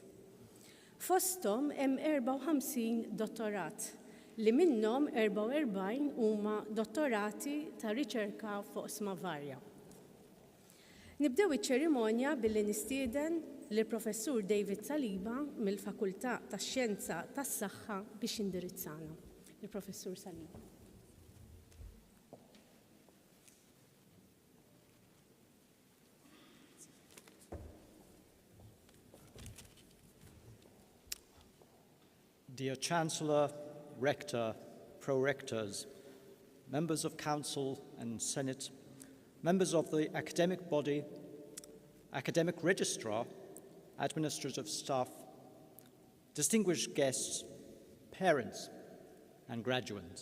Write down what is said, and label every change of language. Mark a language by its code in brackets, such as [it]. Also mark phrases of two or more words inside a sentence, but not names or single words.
[mt] Fosthom hemm 54 dottorat li minnhom 44 huma dottorati ta' riċerka fuq sma varja. Nibdew iċ-ċerimonja billi nistieden lill-Professur David Saliba mill-Fakultà tax-Xjenza tas-Saħħa biex indirizzana. Il-Professur Saliba. [en] Dear Chancellor, Rector, Pro-Rectors, members of Council and Senate, members of the academic body, academic registrar, administrative staff, distinguished guests, parents, and graduates.